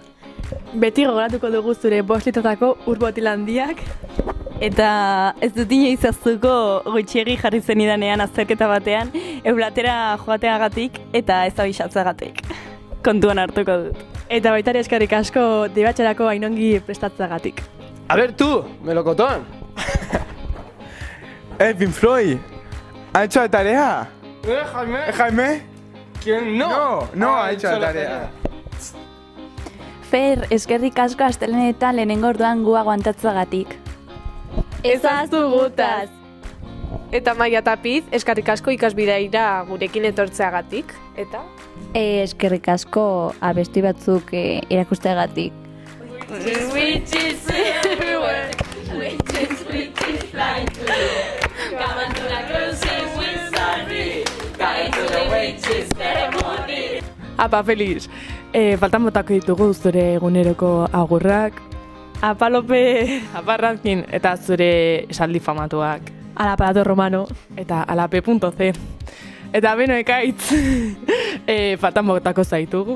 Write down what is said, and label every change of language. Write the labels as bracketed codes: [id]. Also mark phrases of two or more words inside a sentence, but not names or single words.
[eu] Beti gogoratuko dugu zure 5 litratako urbotil handiak. Eta ez dut inoiz aztuko gutxiegi jarri zenidanean azterketa batean, eulatera joateagatik eta ez abixatzeagatik. Kontuan hartuko dut. Eta baita ere eskerrik asko debatxerako ainongi prestatzeagatik. [es] A ver tú, melocotón. Pink Floyd, ¿ha hecho la tarea? Jaime. ¿Jaime? ¿Quién no? No ha hecho la tarea. [eu] Fer, eskerrik asko astelenetan lehenengo orduan gu aguantatzeagatik. Ezaztu gutaz! Eta Maia Tapiz, eskerrik asko ikasbideira gurekin etortzeagatik, eta? Eskerrik asko abesti batzuk erakusteagatik. [en] Witches everywhere, witches flying to you. Come on to the cruising with Sunny, going to the witches ceremony. [eu] Apa, Feliz, faltan botako ditugu zure eguneroko agurrak. Apa, Lope, apa, Rankin, eta zure esaldi famatuak. [es] Ala aparato romano, [eu] eta ala P.C. Eta beno ekaitz, faltan botako zaitugu.